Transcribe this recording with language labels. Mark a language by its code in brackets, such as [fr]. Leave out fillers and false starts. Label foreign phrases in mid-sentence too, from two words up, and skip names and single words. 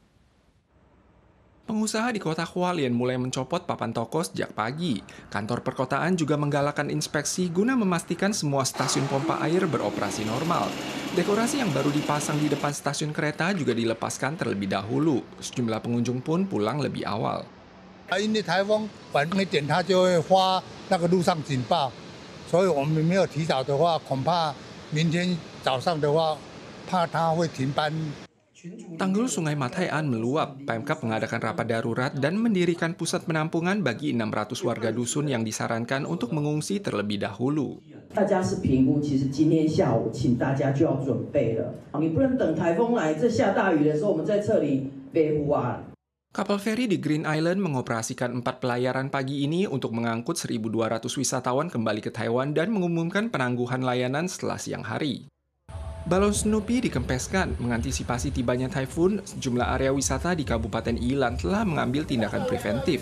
[id] Pengusaha di kota Hualien mulai mencopot papan toko sejak pagi. Kantor perkotaan juga menggalakkan inspeksi guna memastikan semua stasiun pompa air beroperasi normal. Dekorasi yang baru dipasang di depan stasiun kereta juga dilepaskan terlebih dahulu. Sejumlah pengunjung pun pulang lebih awal. [zh] 因为台风晚一点，它就会发那个路上警报，所以我们没有提早的话，恐怕明天早上的话，怕它会停班。 [id] Tanggul Sungai Mataian meluap. Pemkab mengadakan rapat darurat dan mendirikan pusat penampungan bagi 600 warga dusun yang disarankan untuk mengungsi terlebih dahulu. [zh] 大家是评估，其实今天下午请大家就要准备了。你不能等台风来，这下大雨的时候我们在这里北湖啊。 [id] Kapal feri di Green Island mengoperasikan 4 pelayaran pagi ini untuk mengangkut 1.200 wisatawan kembali ke Taiwan dan mengumumkan penangguhan layanan setelah siang hari. Balon Snoopy dikempeskan mengantisipasi tibanya taifun. Sejumlah area wisata di Kabupaten Yilan telah mengambil tindakan preventif.